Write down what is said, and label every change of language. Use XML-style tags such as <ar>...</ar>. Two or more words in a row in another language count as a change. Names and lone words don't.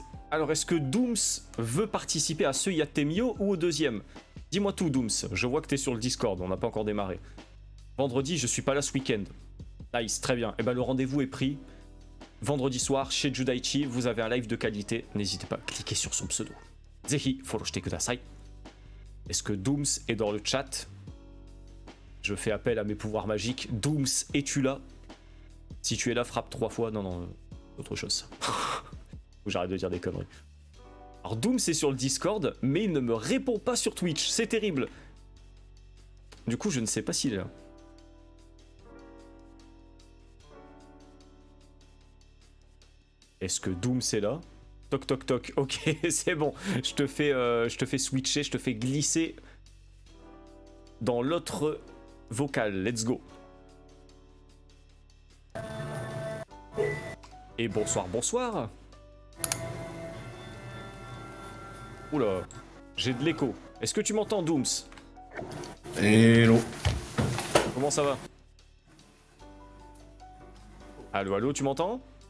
<fr>Alors est-ce que Dooms veut participer à ce Yatemio ou au deuxième? Dis-moi tout, Dooms. Je vois que t'es sur le Discord, on n'a pas encore démarré. Vendredi, je suis pas là ce week-end. Nice, très bien. Et ben le rendez-vous est pris. Vendredi soir, chez Judaichi, vous avez un live de qualité. N'hésitez pas à cliquer sur son pseudo.</fr> <ja>ぜひ、フォローしてください.</ja> <fr>Est-ce que Dooms est dans le chat? Je fais appel à mes pouvoirs magiques. Dooms, es-tu là? Si tu es là, frappe 3 fois. Non, autre chose. J'arrête de dire des conneries. Alors Dooms est sur le Discord, mais il ne me répond pas sur Twitch, c'est terrible. Du coup, je ne sais pas s'il est là. Est-ce que Dooms est là? Toc toc toc, ok, c'est bon. Je te fais switcher, je te fais glisser dans l'autre vocal,</fr> <en>let's go.</en> <fr>Et bonsoir. Oula, j'ai de l'écho. Est-ce que tu m'entends, Dooms? Hello. Comment ça va? Allô, tu m'entends?</fr>